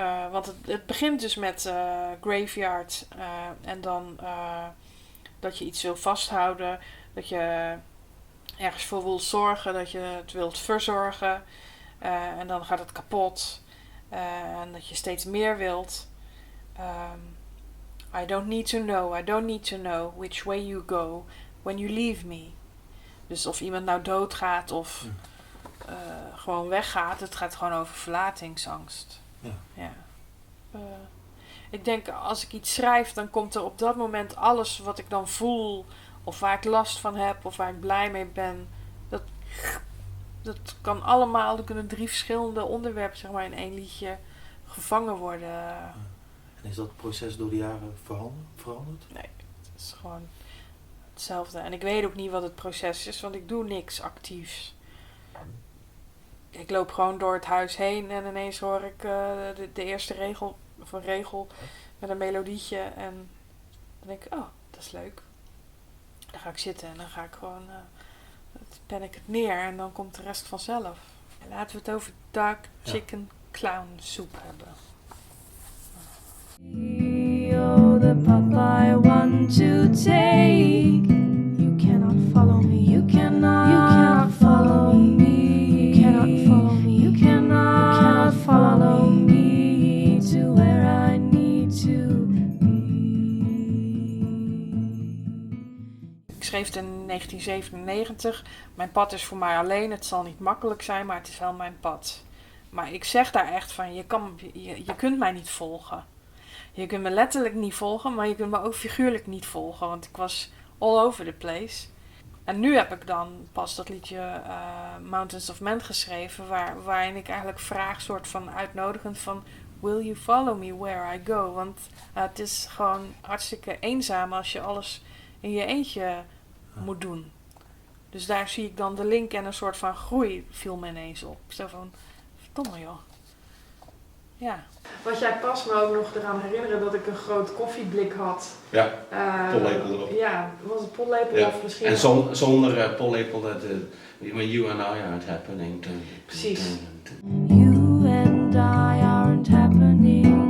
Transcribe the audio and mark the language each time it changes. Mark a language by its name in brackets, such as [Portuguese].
[Dutch] Want het begint dus met graveyard en dan dat je iets wil vasthouden, dat je ergens voor wil zorgen, dat je het wilt verzorgen en dan gaat het kapot en dat je steeds meer wilt. [English] I don't need to know which way you go when you leave me. [Dutch] Dus of iemand nou doodgaat of gewoon weggaat, het gaat gewoon over verlatingsangst. Ja. Ik denk als ik iets schrijf, dan komt er op dat moment alles wat ik dan voel, of waar ik last van heb, of waar ik blij mee ben. Dat kan allemaal, er kunnen 3 verschillende onderwerpen zeg maar, in één liedje gevangen worden. En is dat proces door de jaren veranderd? Nee, het is gewoon hetzelfde. En ik weet ook niet wat het proces is, want ik doe niks actiefs. Ik loop gewoon door het huis heen en ineens hoor ik de eerste regel of een regel met een melodietje en dan denk ik, oh, dat is leuk. Dan ga ik zitten en dan ga ik gewoon, pen ik het neer en dan komt de rest vanzelf. En laten we het over dark chicken clown soep hebben. [English] You're the path I want to take. You cannot follow me. You cannot follow me. You cannot follow me. You cannot follow me to where I need to be. [Dutch] Ik schreef het in 1997. Mijn pad is voor mij alleen. Het zal niet makkelijk zijn, maar het is wel mijn pad. Maar ik zeg daar echt van, je kunt mij niet volgen. Je kunt me letterlijk niet volgen, maar je kunt me ook figuurlijk niet volgen. Want ik was [English] all over the place. [Dutch] En nu heb ik dan pas dat liedje Mountains of Men geschreven. Waarin ik eigenlijk vraag, soort van uitnodigend van... Will you follow me where I go? Want het is gewoon hartstikke eenzaam als je alles in je eentje moet doen. Dus daar zie ik dan de link en een soort van groei viel me ineens op. Zo van, verdomme joh. Ja. Wat jij pas me ook nog eraan herinneren dat ik een groot koffieblik had. Ja, pollepel erop. Ja, was het pollepel Ja. of misschien... En zonder pollepel, [English] when you and I aren't happening. [Dutch] Precies. [English] You and I aren't happening.